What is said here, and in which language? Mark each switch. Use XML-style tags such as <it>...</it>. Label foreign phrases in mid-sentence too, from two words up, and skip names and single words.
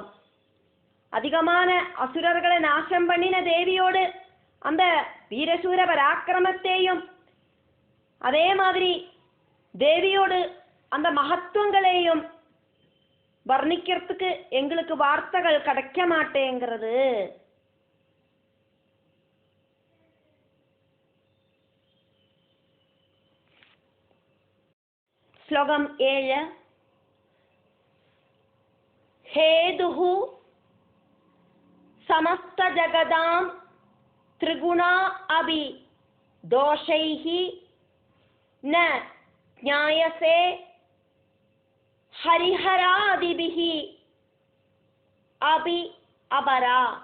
<ta>அதிகமான அசுரர்களை நாசம் பண்ணின தேவியோடு அந்த வீரசூர பராக்கிரமத்தையும் அதே மாதிரி தேவியோடு அந்த மகத்துவங்களையும் வர்ணிக்கிறதுக்கு எங்களுக்கு வார்த்தைகள் கிடைக்க மாட்டேங்கிறது. ஸ்லோகம் 7.</ta> <sa>हेतुः समस्त जगदां त्रिगुणा अपि दोषैः न ज्ञायसे हरिहरादिभिः अपि अपरा.</sa>